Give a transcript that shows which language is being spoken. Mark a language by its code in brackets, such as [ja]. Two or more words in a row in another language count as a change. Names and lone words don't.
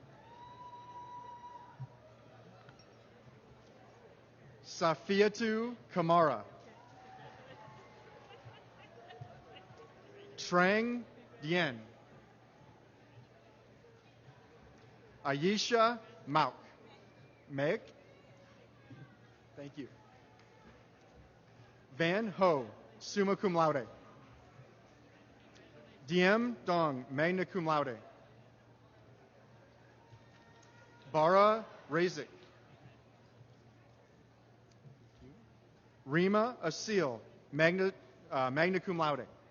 [en] Safiatu Kamara. Trang Dien. Ayesha Mauk. Meg. Thank you. Van Ho, [la] summa cum laude. Diem Dong, magna cum laude. [en] Bara Razik. [la] Rima Asil, magna cum laude.